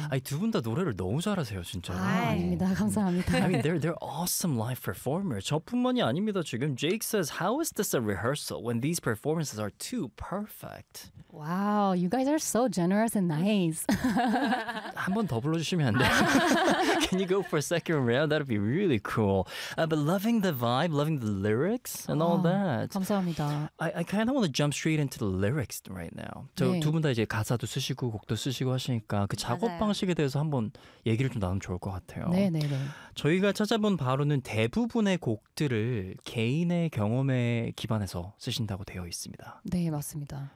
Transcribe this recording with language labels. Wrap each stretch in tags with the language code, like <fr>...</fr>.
<ko>아니, 두 분 다 노래를 너무 잘하세요, 진짜로. 아닙니다. 감사합니다.</ko> <en>I mean, they're awesome live performers.</en> <ko>저뿐만이 아닙니다, 지금.</ko> <en>Jake says, how is this a rehearsal when these performances are too perfect? Wow, you guys are so generous and nice.</en> <ko>한 번 더 불러주시면 안 돼요?</ko> <en>Can you go for a second round? That'd be really cool. But loving the vibe, loving the lyrics and all that.</en> <ko>감사합니다.</ko> <en>I kind of want to jump straight into the lyrics right now.</en> <ko>네. 두 분 다 이제 가사도 쓰시고 곡도 쓰시고 하시니까 그 작업 맞아요. 방식에 대해서 한번 얘기를 좀 나누면 좋을 것 같아요. 네, 네, 네. 저희가 찾아본 바로는 대부분의 곡들을 개인의 경험에 기반해서 쓰신다고 되어 있습니다. 네, 맞습니다.</ko>